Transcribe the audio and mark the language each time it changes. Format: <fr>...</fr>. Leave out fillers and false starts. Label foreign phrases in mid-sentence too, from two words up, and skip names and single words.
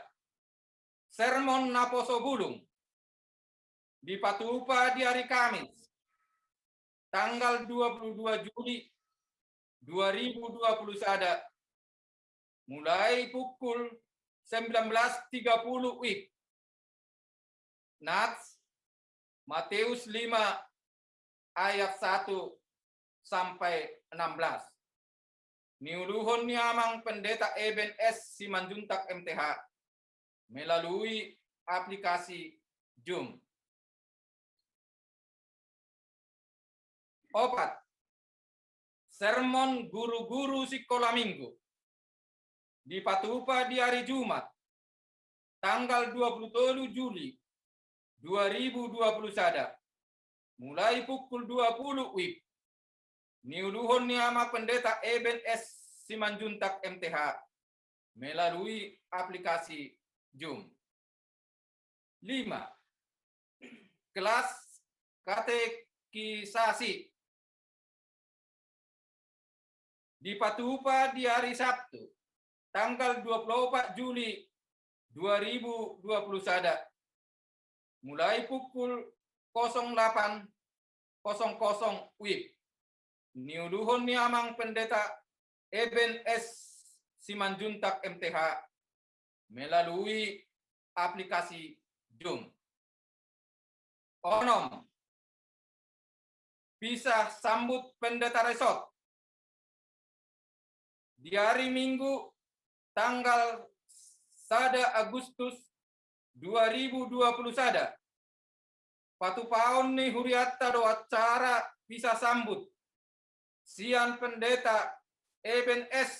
<id>Sermon Naposo Bulung dipatupa di hari Kamis tanggal 22 Juli 2021 mulai pukul 19.30 WIB. Nats Matius 5 ayat 1 sampai 16.</id> <bbc>Niuluhon ni amang pendeta Eben S.</bbc> <id>Simanjuntak MTH melalui aplikasi Zoom. 4. Sermon guru-guru sekolah minggu dipatupa di hari Jumat tanggal 27 Juli 2021 mulai pukul 20 WIB.</id> <bbc>Niuluhon ni ama pendeta Eben S.</bbc> <id>Simanjuntak MTH melalui aplikasi Zoom. 5. Kelas katekisasi dipatupa di hari Sabtu tanggal 24 Juli 2021 mulai pukul 08.00 WIB.</id> <bbc>Niuluhon ni amang pendeta Eben S.</bbc> <id>Simanjuntak MTH melalui aplikasi Zoom. 6. Pisah sambut pendeta resort di hari Minggu tanggal 1 Agustus 2021.</id> <bbc>Patupaon ni huriatta do acara</bbc> <id>pisah sambut</id> <bbc>sian pendeta Eben S.</bbc>